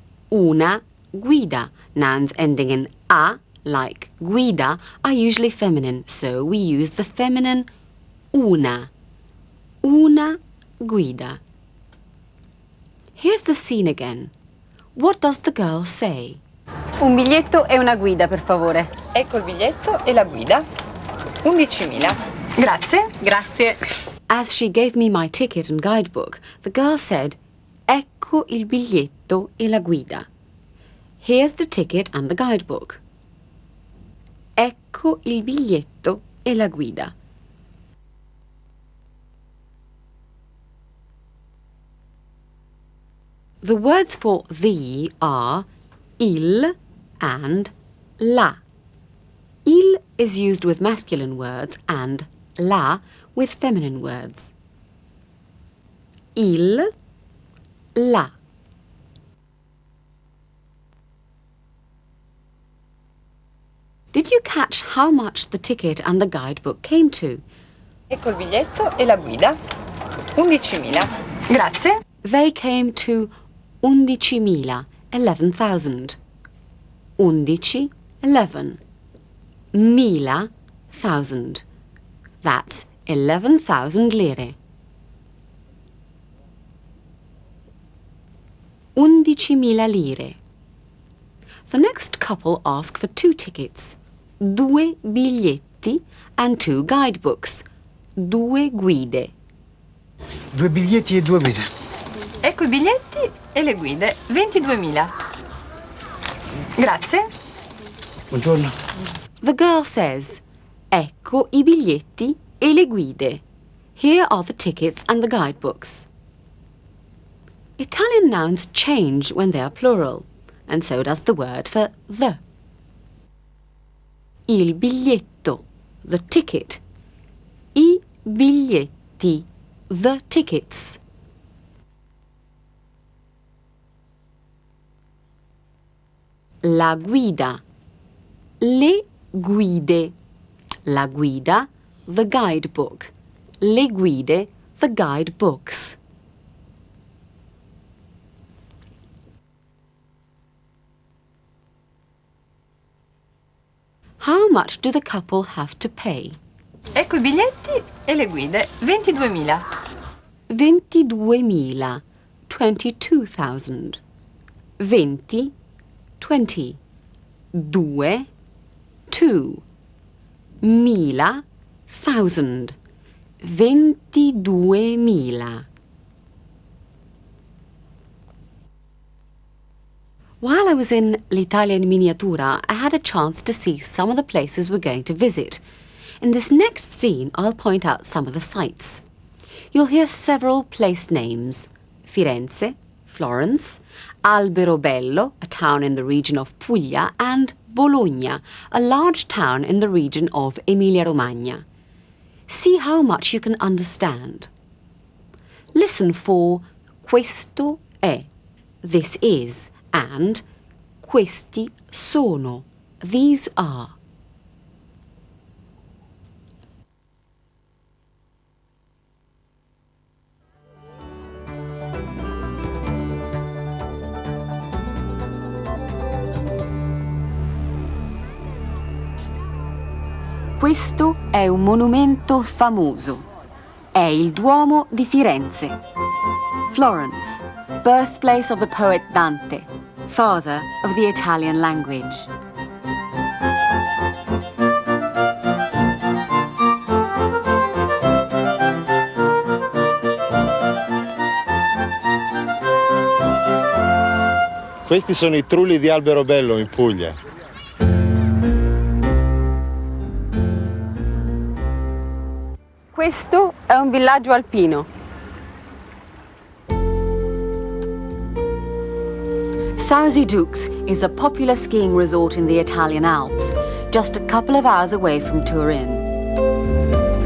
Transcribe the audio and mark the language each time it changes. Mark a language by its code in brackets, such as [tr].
[it] Una guida. [en] Nouns ending in a, like guida, are usually feminine, so we use the feminine una. [it] Una guida. [en] Here's the scene again. What does the girl say? [it] Un biglietto e una guida, per favore. Ecco il biglietto e la guida. 11.000. Grazie. Grazie. [en] As she gave me my ticket and guidebook, the girl said, [it] "Ecco il biglietto e la guida." [en] Here's the ticket and the guidebook. [it] Ecco il biglietto e la guida. [en] The words for the are il and la. Il is used with masculine words and la with feminine words. [it] Il, la. [en] Did you catch how much the ticket and the guidebook came to? [it] Ecco il biglietto e la guida. 11.000. Grazie. [en] They came to 11.000, 11,000. 11, 11. Mila, 1,000. That's 11,000 lire. [it] 11.000 lire. [en] The next couple ask for 2 tickets, 2 biglietti and 2 guidebooks, 2 guide. [it] 2 biglietti e 2 guide. Ecco i biglietti e le guide. 22.000. Grazie. Buongiorno. [en] The girl says, [it] "Ecco i biglietti e le guide. [en] Here are the tickets and the guidebooks." Italian nouns change when they are plural, and so does the word for the. [it] Il biglietto, [en] the ticket. [it] I biglietti, [en] the tickets. [it] La guida, le guide. La guida, [en] the guidebook. [it] Le guide, [en] the guidebooks. How much do the couple have to pay? [it] Ecco i biglietti e le guide. 22.000. 22.000, 22,000. 20, 20. 2, 2. 1.000, 1,000. 22.000. [en] While I was in L'Italia in Miniatura, I had a chance to see some of the places we're going to visit. In this next scene, I'll point out some of the sights. You'll hear several place names: Firenze, Florence, Alberobello, a town in the region of Puglia, and Bologna, a large town in the region of Emilia-Romagna. See how much you can understand. Listen for [it] questo è, [en] this is, and [it] questi sono, [en] these are. [it] Questo è un monumento famoso. È il Duomo di Firenze. [en] Florence, birthplace of the poet Dante, father of the Italian language. [it] Questi sono i trulli di Alberobello in Puglia. Questo è un villaggio alpino. [en] Sausi Dux is a popular skiing resort in the Italian Alps, just a couple of hours away from Turin.